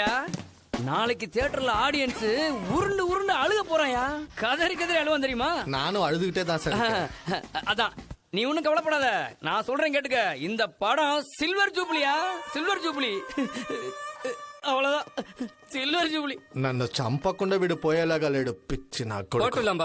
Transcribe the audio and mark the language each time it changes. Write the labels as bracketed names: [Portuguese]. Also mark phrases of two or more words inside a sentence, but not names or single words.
[Tamil] நாளைக்கு தியேட்டர்ல ஆடியன்ஸ் உருண்டு உருண்டு அழுக போறாயா. கதறி கதறி அழுவான் தெரியுமா? நானும் அழுதுகிட்டே தான் சார். அதான் நீ ஒன்னும் கவலைப்படாத, நான் சொல்றேன் கேட்டுக்க. இந்த படம் [English] silver jubilee, silver jubilee. [Tamil] அவ்வளவுதான், [English] silver jubilee. [Telugu] నన్ను చంపకుండా వీడు పోయేలాగా లేడు పిచ్చి నా కొడుకు.